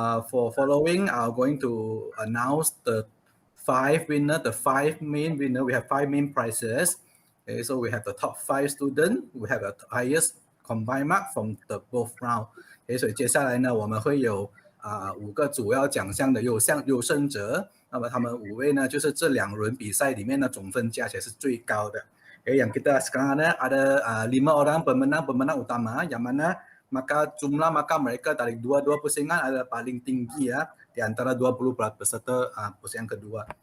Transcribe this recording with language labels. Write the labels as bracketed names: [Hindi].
[English] For following, I'm going to announce the 5 winner, the 5 main winner. We have 5 main prizes. Okay, so we have the top 5 students. We have the highest combined mark from the both round. [Chinese] Okay, 所以接下来呢，我们会有5个主要奖项的优胜者。那么他们5位呢，就是这2轮比赛里面呢总分加起来是最高的。 [Malay] Okay, yang kita sekarang ada 5 orang pemenang utama, yang mana maka jumlah maka mereka dari dua-dua pusingan adalah paling tinggi ya di antara 20 peserta pusingan kedua.